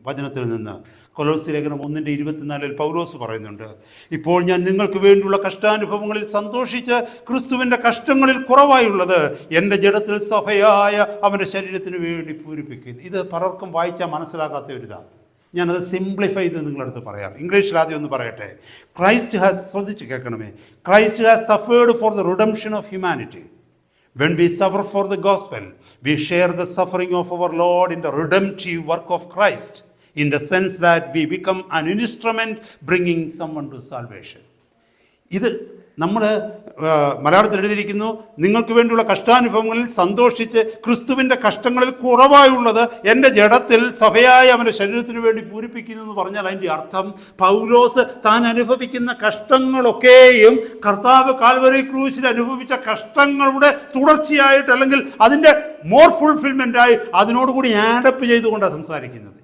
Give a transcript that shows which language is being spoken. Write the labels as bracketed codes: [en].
[ml] വചനത്തിൽ നിന്ന് കൊലോസ്യ ലേഖനം 1:24 പൗലോസ് പറയുന്നുണ്ട്, ഇപ്പോൾ ഞാൻ നിങ്ങൾക്ക് വേണ്ടിയുള്ള കഷ്ടാനുഭവങ്ങളിൽ സന്തോഷിച്ച് ക്രിസ്തുവിൻ്റെ കഷ്ടങ്ങളിൽ കുറവായുള്ളത് എൻ്റെ ജഡത്തിൽ സഭയായ അവൻ്റെ ശരീരത്തിന് വേണ്ടി പൂരിപ്പിക്കുന്നു. ഇത് പലർക്കും വായിച്ചാൽ മനസ്സിലാകാത്ത ഒരിതാണ്. ഞാനത് സിംപ്ലിഫൈ ചെയ്ത് നിങ്ങളടുത്ത് പറയാം. ഇംഗ്ലീഷിൽ ആദ്യം ഒന്ന് പറയട്ടെ. [en] Christ has, [ml] ശ്രദ്ധിച്ച് കേൾക്കണമേ, [en] Christ has suffered for the redemption of humanity. When we suffer for the gospel, we share the suffering of our Lord in the redemptive work of Christ, in the sense that we become an instrument bringing someone to salvation. ഇത് [ml] നമ്മൾ മലയാളത്തിൽ എഴുതിയിരിക്കുന്നു, നിങ്ങൾക്ക് വേണ്ടിയുള്ള കഷ്ടാനുഭവങ്ങളിൽ സന്തോഷിച്ച് ക്രിസ്തുവിൻ്റെ കഷ്ടങ്ങളിൽ കുറവായുള്ളത് എൻ്റെ ജഡത്തിൽ സഭയായ അവൻ്റെ ശരീരത്തിന് വേണ്ടി പൂരിപ്പിക്കുന്നു എന്ന് പറഞ്ഞാൽ അതിൻ്റെ അർത്ഥം പൗലോസ് താൻ അനുഭവിക്കുന്ന കഷ്ടങ്ങളൊക്കെയും കർത്താവ് കാൽവരി ക്രൂശിൽ അനുഭവിച്ച കഷ്ടങ്ങളുടെ തുടർച്ചയായിട്ട്, അല്ലെങ്കിൽ അതിൻ്റെ മോർ ഫുൾഫിൽമെൻ്റായി അതിനോടുകൂടി ആഡപ്പ് ചെയ്തുകൊണ്ടാണ് സംസാരിക്കുന്നത്.